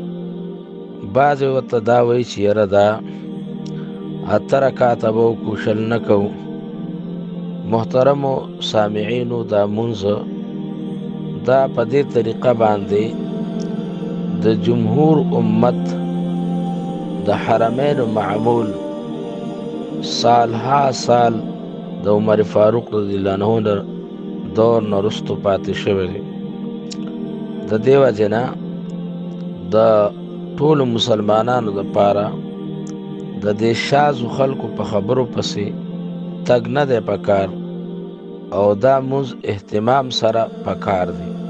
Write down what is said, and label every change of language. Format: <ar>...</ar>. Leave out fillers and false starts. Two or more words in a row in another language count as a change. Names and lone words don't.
<ps>بعضې ورته دا وایي چې یاره دا 8 رکعاته به وکړو 20 نه کوو. محترمو سامعینو، دا مونځ دا په دې طریقه باندې د جمهور امت د حرمین معمول سالها سال د عمر فاروق</ps> <ar>رضی الله عنه</ar> <ps>دور نه وروستو پاتې شوی دی. د دې وجې نه د ټولو مسلمانانو دپاره د دې شاذو خلکو په خبرو پسې تګ نه دی پکار او دا مونځ اهتمام سره پکار دی.</ps>